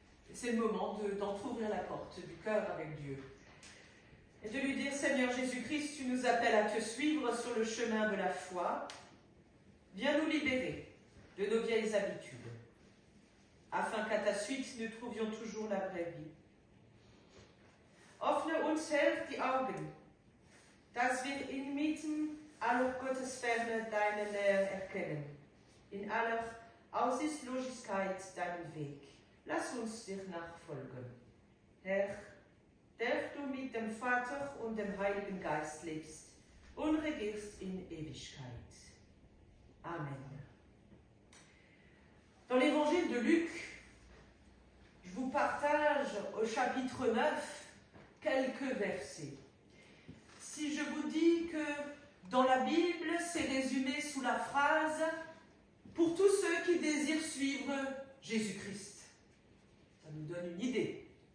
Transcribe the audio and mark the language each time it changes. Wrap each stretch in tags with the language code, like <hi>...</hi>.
<fr>Et c'est le moment d'entrouvrir la porte du cœur avec Dieu. Et de lui dire, Seigneur Jésus-Christ, tu nous appelles à te suivre sur le chemin de la foi. Viens nous libérer de nos vieilles habitudes, afin qu'à ta suite, nous trouvions toujours la vraie vie.</fr> <de>Offne uns, Herr, die Augen, dass wir inmitten aller Gottesferne deine Nähe erkennen, in aller Aussichtslosigkeit deinen Weg. Lass uns dir nachfolgen. Herr, der du mit dem Vater und dem Heiligen Geist lebst und regierst in Ewigkeit. Amen.</de> <fr>Dans l'évangile de Luc, je vous partage au chapitre 9 quelques versets. Si je vous dis que dans la Bible, c'est résumé sous la phrase « Pour tous ceux qui désirent suivre Jésus-Christ », ça nous donne une idée.</fr>